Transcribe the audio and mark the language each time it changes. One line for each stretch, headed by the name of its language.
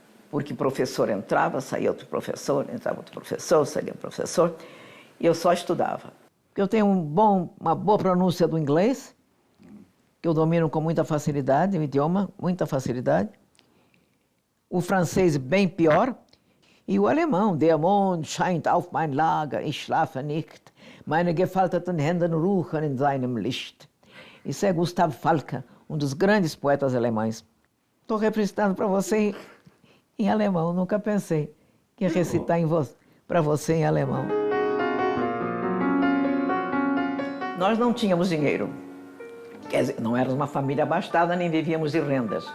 Portuguese: Porque professor entrava, saía outro professor, entrava outro professor, saía outro professor, e eu só estudava. Eu tenho uma boa pronúncia do inglês, que eu domino com muita facilidade, o idioma, muita facilidade. O francês bem pior. E o alemão,
German: der Mond scheint auf mein Lager, ich schlafe nicht, meine gefalteten Hände ruhen in seinem Licht.
Portuguese: Isso é Gustav Falke, dos grandes poetas alemães. Estou representando para você em alemão, nunca pensei que ia recitar para você em alemão. Nós não tínhamos dinheiro. Quer dizer, não éramos uma família abastada, nem vivíamos de rendas.